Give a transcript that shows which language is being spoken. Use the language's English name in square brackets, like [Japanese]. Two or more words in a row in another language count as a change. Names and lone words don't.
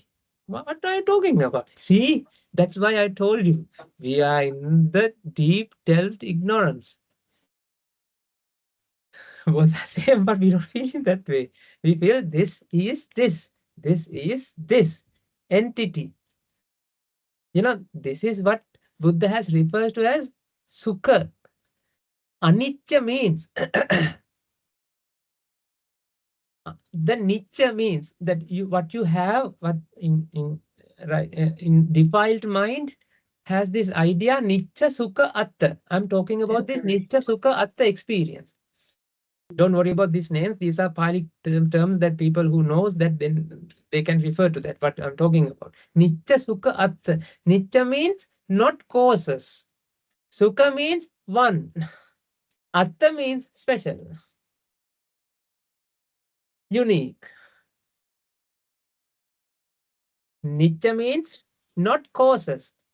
[English] What are you talking about? See, that's why I told you we are in the deep delved ignorance. Both the same, but we don't feel it that way. We feel this is this. This is this entity. You know, this is what Buddha has referred to as sukha. Anicca means the nicha means that you what you have, what in right in defiled mind has this idea [Pali] nicha sukha atta. [English] I'm talking about this Temporary. [Pali] nicha sukha atta experience. [English] Don't worry about these names. These are Pali terms that people who knows that then they can refer to that. What I'm talking about. [Pali] Nicha sukha atta. [English] Nicha means not causes. Sukha means one. Atta means special, unique. Nicha means not causes.